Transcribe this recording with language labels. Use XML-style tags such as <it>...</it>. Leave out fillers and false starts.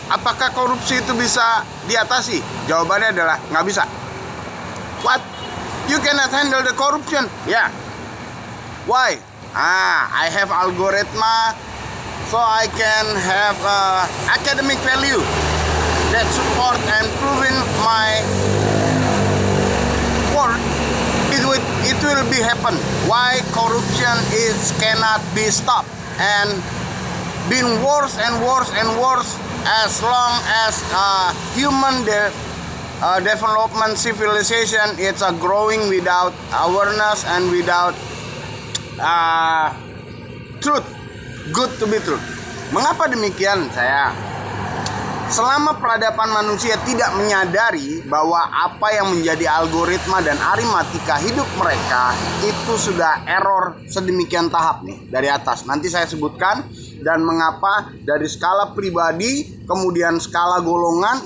<id>Apakah korupsi itu bisa diatasi? Jawabannya adalah nggak bisa.</id> <en>What? You cannot handle the corruption? Yeah. Why? I have algoritma, so I can have academic value that support and proven my work. It will be happen. Why corruption is cannot be stopped and been worse and worse and worse as long as human development civilization it's growing without awareness and without truth, good to be true.</en> <id>Mengapa demikian? Selama peradaban manusia tidak menyadari bahwa apa yang menjadi algoritma dan aritmatika hidup mereka itu sudah error sedemikian tahap nih dari atas. Nanti saya sebutkan dan mengapa dari skala pribadi kemudian skala golongan.</id>